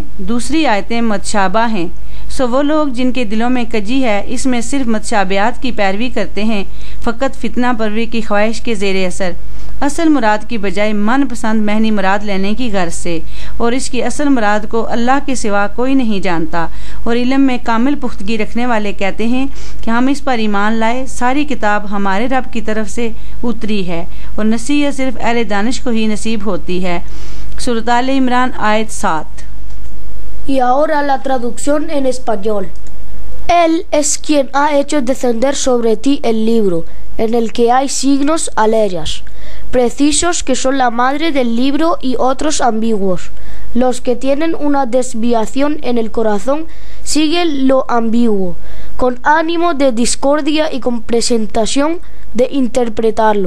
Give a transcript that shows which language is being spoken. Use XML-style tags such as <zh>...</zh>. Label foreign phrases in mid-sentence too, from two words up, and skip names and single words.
<ur>دوسری آیتیں متشابہ ہیں، سو وہ لوگ جن کے دلوں میں کجی ہے اس میں صرف متشابہات کی پیروی کرتے ہیں، فقط فتنہ پروری کی خواہش کے زیر اثر، اصل مراد کی بجائے من پسند مہنی مراد لینے کی غرض سے، اور اس کی اصل مراد کو اللہ کے سوا کوئی نہیں جانتا۔ اور علم میں کامل پختگی رکھنے والے کہتے ہیں کہ ہم اس پر ایمان لائے، ساری کتاب ہمارے رب کی طرف سے اتری ہے، اور نصیحت صرف اہل دانش کو ہی نصیب ہوتی ہے۔ سورۃ آل عمران آیت 7۔</ur> <es>Y ahora la traducción en español. Él es quien ha hecho descender sobre ti el libro, en el que hay signos aleyas, precisos que son la madre del libro y otros ambiguos. Los que tienen una desviación en el corazón siguen lo ambiguo, con ánimo de discordia y con presentación de interpretarlo.</es>